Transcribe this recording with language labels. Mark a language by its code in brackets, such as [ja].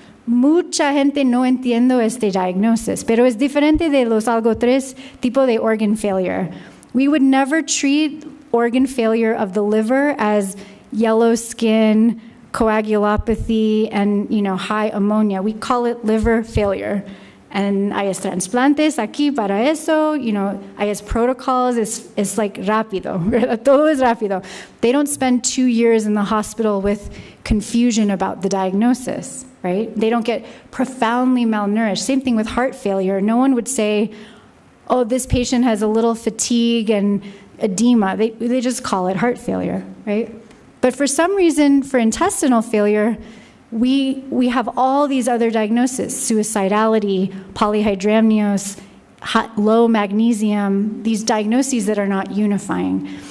[es] Mucha gente no entiende este diagnosis, pero es diferente de los algo 3 tipo de organ failure. [en] We would never treat organ failure of the liver as yellow skin, coagulopathy, and high ammonia. We call it liver failure. [es] And hay trasplantes aquí para eso, hay protocols, es like rápido, ¿verdad? Todo es rápido. [en] They don't spend 2 years in the hospital with confusion about the diagnosis, right? They don't get profoundly malnourished. Same thing with heart failure. No one would say, oh, this patient has a little fatigue and edema. They just call it heart failure, right? But for some reason, for intestinal failure, we have all these other diagnoses, suicidality, polyhydramnios, low magnesium, these diagnoses that are not unifying.